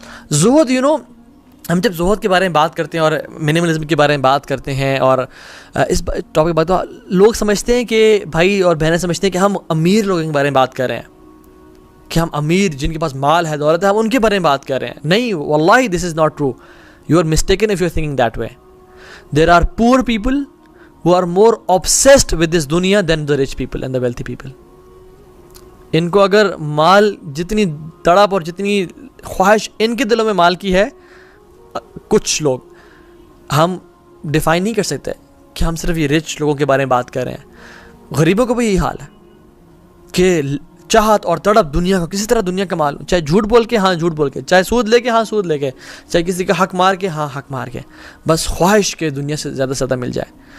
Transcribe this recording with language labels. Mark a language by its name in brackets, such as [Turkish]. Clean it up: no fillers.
[Urdu] زہد ہم جب زہد کے بارے میں بات کرتے ہیں اور منیملزم کے بارے میں بات کرتے ہیں، اور اس ٹاپک بات تو لوگ سمجھتے ہیں کہ بھائی اور بہنیں سمجھتے ہیں کہ ہم امیر لوگوں کے بارے میں بات کر رہے ہیں، کہ ہم امیر جن کے پاس مال ہے، دولت ہے، ہم ان کے بارے میں بات کر رہے ہیں. نہیں، واللہ [English] This is not true. You are mistaken if you are thinking that way. There are poor people who are more obsessed with this dunya than the rich people and the wealthy people. [Urdu] ان کو اگر مال جتنی تڑپ اور جتنی خواہش ان کے دلوں میں مال کی ہے، کچھ لوگ ہم ڈیفائن نہیں کر سکتے کہ ہم صرف یہ رچ لوگوں کے بارے میں بات کر رہے ہیں. غریبوں کو بھی یہی حال ہے. کہ چاہت اور تڑپ دنیا کو کسی طرح دنیا کما لوں, چاہے جھوٹ بول کے ہاں جھوٹ بول کے, چاہے سود لے کے ہاں سود لے کے, چاہے کسی کا حق مار کے ہاں حق مار کے, بس خواہش کے دنیا سے زیادہ سے زیادہ مل جائے.